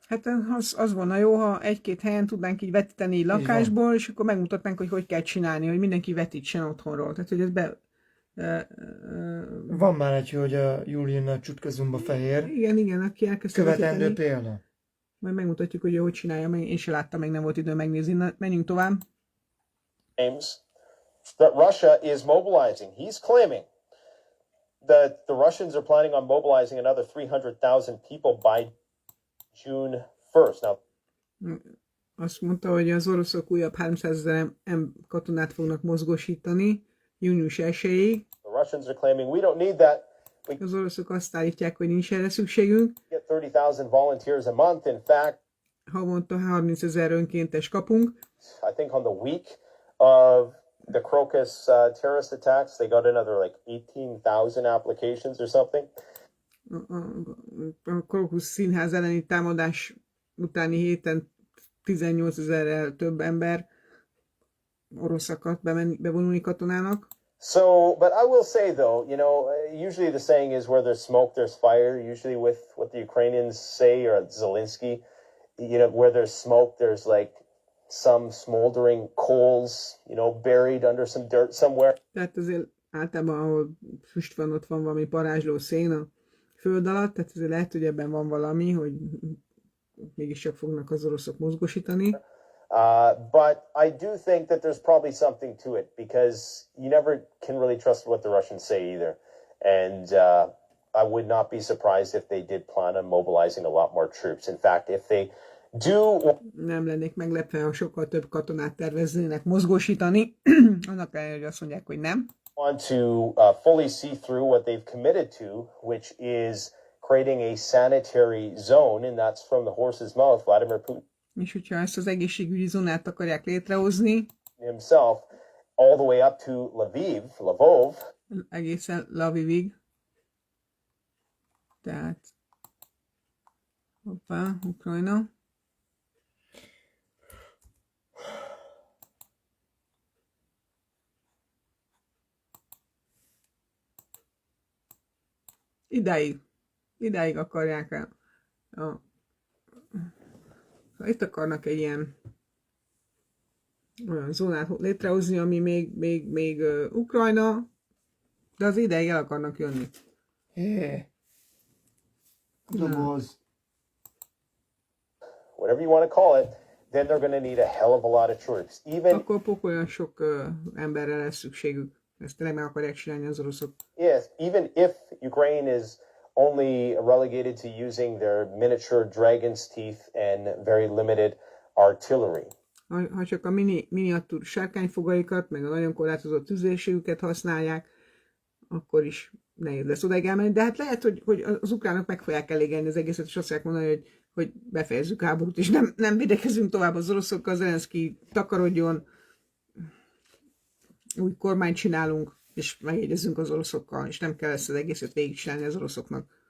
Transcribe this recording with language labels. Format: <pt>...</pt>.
<hu>Hát az volna jó, ha 1-2 helyen tudnánk így vetíteni lakásból, és akkor megmutatnánk, hogy kell csinálni, hogy mindenki vetítsen otthonról. Tehát, hogy ez Van már egy, hogy a Juliana Csutka Zumba Fehér. Igen, aki elkezdte Követendő vetíteni. példa. Majd megmutatjuk, hogy ő hogy csinálja, én se láttam, meg nem volt idő megnézni. Na, menjünk tovább.</hu> <en>that Russia is mobilizing. He's claiming that the Russians are planning on mobilizing another 300,000 people by June 1st. Now,</en> <hu>azt mondta, hogy az oroszok újabb 300 000 katonát fognak mozgósítani június 1-ig.</hu> <en>the Russians are claiming we don't need that.</en> <hu>Az oroszok azt állítják, hogy nincs erre szükségünk.</hu> <en>We get 30,000 volunteers a month. In fact,</en> <hu>havonta 30 000 önkéntes kapunk.</hu> <en>I think on the week of the Crocus terrorist attacks, they got another like 18,000 applications or something.</en> <hu>A Crocus színház elleni támadás utáni héten 18 000-rel több ember orosz akart bevonulni katonának.</hu> <en>So, but I will say though, you know, usually the saying is where there's smoke, there's fire. Usually with what the Ukrainians say, or Zelenszkij, you know, where there's smoke, there's like some smoldering coals, you know, buried under some dirt somewhere.</en> <hu>Tehát azért általában, ahol füst van, ott van valami parázsló szén a föld alatt, tehát azért lehet, hogy ebben van valami, hogy mégiscsak fognak az oroszok mozgósítani.</hu> <en>But I do think that there's probably something to it, because you never can really trust what the Russians say either. And I would not be surprised if they did plan on mobilizing a lot more troops. In fact, if they do...</en> <hu>Nem lennék meglepve, ha sokkal több katonát terveznének mozgósítani. Annak ellenére, hogy azt mondják, hogy nem.</hu> <en>Want to fully see through what they've committed to, which is creating a sanitary zone, and that's from the horse's mouth, Vladimir Putin</en> <hu>És hogyha ezt az egészségügyi zónát akarják létrehozni,</hu> <en>himself, all the way up to Lvov,</en> <hu>egészen Lvivig, tehát hoppá, Ukrajna. Idáig akarják itt akarnak egy ilyen olyan zónát létrehozni, ami még Ukrajna, de az ideig el akarnak jönni. Doboz.</hu> <en>Whatever you want to call it, then they're going to need a hell of a lot of troops. Even</en> <hu>Akkor olyan sok emberre lesz szükségük. Ezt tényleg meg akarják csinálni az oroszok.</hu> <en>yes, even if Ukraine is only relegated to using their miniature dragon's teeth and very limited artillery.</en> <hu>Ha csak a miniatúr sárkányfogaikat, meg a nagyon korlátozott tüzérségüket használják, akkor is nehéz lesz odaig elmenni. De hát lehet, hogy az ukránok meg fogják elégelni az egészet, és azt fogják mondani, hogy befejezzük a háborút, és nem védekezünk tovább az oroszokkal, Zelenszkij takarodjon, új kormányt csinálunk, és megjegyezünk az oroszokkal, és nem kell ezt az egészet végigcsinálni az oroszoknak.</hu>